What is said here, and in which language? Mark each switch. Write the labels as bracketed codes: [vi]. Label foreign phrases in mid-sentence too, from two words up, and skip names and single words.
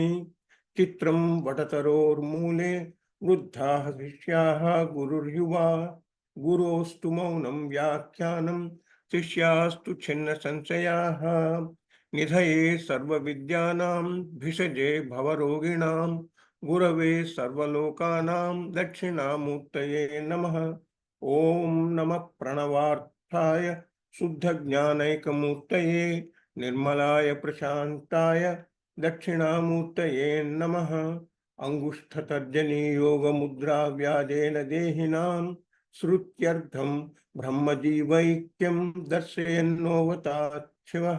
[sa] चित्रं वटतरोर्मूले वृद्धाः शिष्याः गुरुर्युवा गुरोस्तु मौनं व्याख्यानं शिष्यास्तु छिन्नसंशयाः निधये सर्वविद्यानां भिषजे भवरोगिणां గురవే సర్వలోకానాం దక్షిణామూర్తయే నమః. ఓం నమః ప్రణవార్థాయ శుద్ధజ్ఞానైకమూర్తయే నిర్మలాయ ప్రశాంతాయ దక్షిణామూర్తయే నమః. అంగుష్ఠతర్జనీ యోగముద్రా వ్యాజేన దేహినాం శ్రుత్యర్థం బ్రహ్మజీవైక్యం దర్శయన్నోవతాత్ శివః.